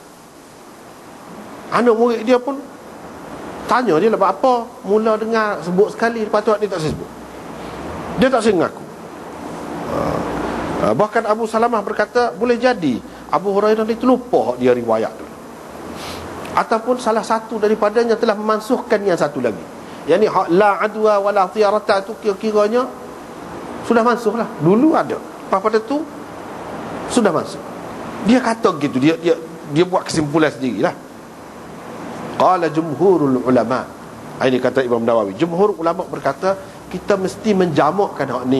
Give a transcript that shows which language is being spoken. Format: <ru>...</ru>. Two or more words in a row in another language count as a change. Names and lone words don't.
<ms>Anak murid dia pun tanya dia lepas apa mula dengar sebut sekali, lepas tu dia tak sebut. Dia tak mengaku. Bahkan Abu Salamah berkata boleh jadi Abu Hurairah ni terlupa dia riwayat tu, ataupun salah satu daripadanya telah memansuhkan yang satu lagi. Yang ni</ms> <ar>لا عدوى ولا طيرة</ar> <ms>tu kira-kiranya sudah mansuh lah. Dulu ada, lepas pada tu sudah masuk. Dia kata gitu, dia buat kesimpulan sendirilah.</ms> <ar>قال جمهور العلماء.</ar> <ms>Ini kata Imam Nawawi. Jumhur ulama berkata kita mesti menjamakkan hak ni.</ms>